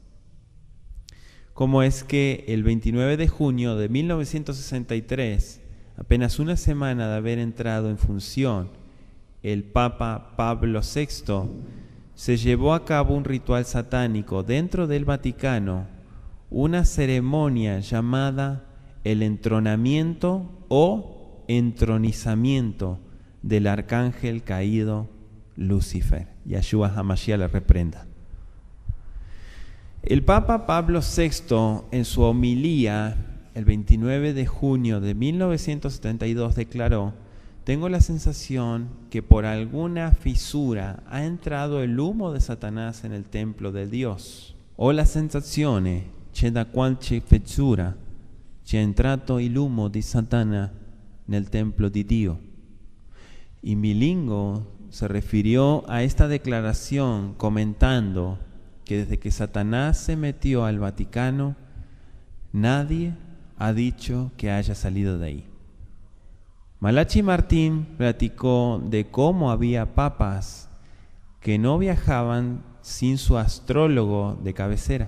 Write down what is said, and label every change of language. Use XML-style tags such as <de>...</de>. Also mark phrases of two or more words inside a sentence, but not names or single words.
<es>Como es que el 29 de junio de 1963, apenas una semana de haber entrado en función el Papa Pablo VI, se llevó a cabo un ritual satánico dentro del Vaticano, una ceremonia llamada el entronamiento o entronizamiento del arcángel caído Lucifer. Yahshua HaMashiach le reprenda. El Papa Pablo VI, en su homilía, el 29 de junio de 1972, declaró: tengo la sensación que por alguna fisura ha</es> <it>entrato il</it> <es>humo de Satanás en el templo de Dios.</es> <it>Ho la sensazione che da qualche fessura c'è entrato il humo di Satana nel templo di Dio.</it> <es>Y Milingo se refirió a esta declaración comentando que desde que Satanás se metió al Vaticano, nadie ha dicho que haya salido de ahí. Malachi Martín platicó de cómo había papas que no viajaban sin su astrólogo de cabecera.</es>